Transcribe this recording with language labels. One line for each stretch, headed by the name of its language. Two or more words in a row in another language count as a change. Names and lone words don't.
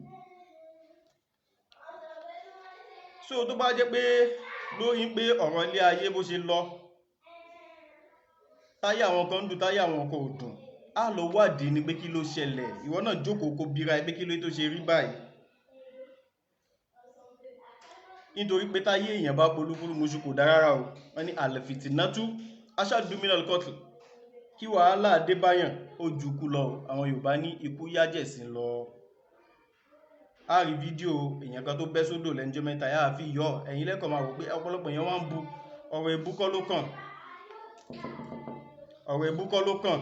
Yoruba: So tó bá jẹ́ pé lórí pé ọ̀rọ̀ ilé ayé bó ṣe lọ, táyé àwọn kan ń dùn, táyé àwọn kan ò dùn, á lọ wádìí ni pé kí ló ṣẹlẹ̀. Ìwọ náà jókòó kó bira ẹ pé kí ló tó ṣe rí báyìí. Nítorí pé táyé èèyàn bá polúkúrú muṣu kò dá rárá o. Wọ́n ní
Arabic: الفتنة أشد من القتل.
Yoruba: Kí wàhálà dé báyàn ó ju kú lọ. Àwọn Yorùbá ní ikú yájẹ̀sín lọ. A rí fídíò èèyàn kan tó bẹ́ sódò lẹ́njọ́ mẹ́ta, yá fi yọ. Ẹ̀yin lẹ́kọ̀ọ́ máa wò pé ọ̀pọ̀lọpọ̀ èèyàn wá ń bu ọ̀rọ̀ ebú kọ́ ló kàn. Ọ̀rọ̀ ebú kọ́ ló kàn.